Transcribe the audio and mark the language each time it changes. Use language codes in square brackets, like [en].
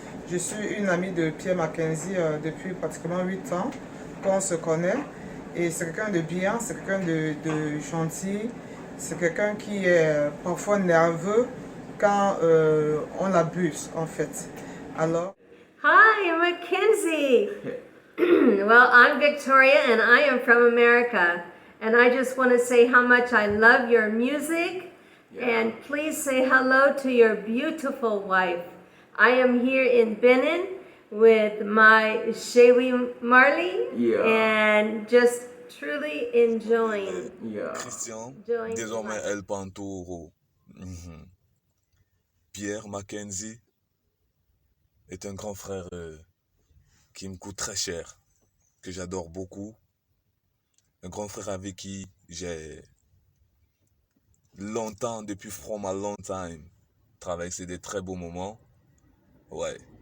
[fr] Je suis une amie de Pierre Mackenzie depuis pratiquement 8 ans qu'on se connaît. Et c'est quelqu'un de bien, c'est quelqu'un de gentil. C'est quelqu'un qui est parfois nerveux quand on l'abuse, en fait. Alors... [en] Hi, Mackenzie. Well, I'm Victoria and I am from America. And I just want to say how much I love your music. And please say hello to your beautiful wife. I am here in Benin with my Shewi Marley. And just truly enjoying. Christian, enjoying [fr] désormais El Pantoro. Pierre Mackenzie est un grand frère qui me coûte très cher, que j'adore beaucoup. Un grand frère avec qui j'ai longtemps, depuis [en] from a long time, [fr] traversé des très beaux moments. Ouais.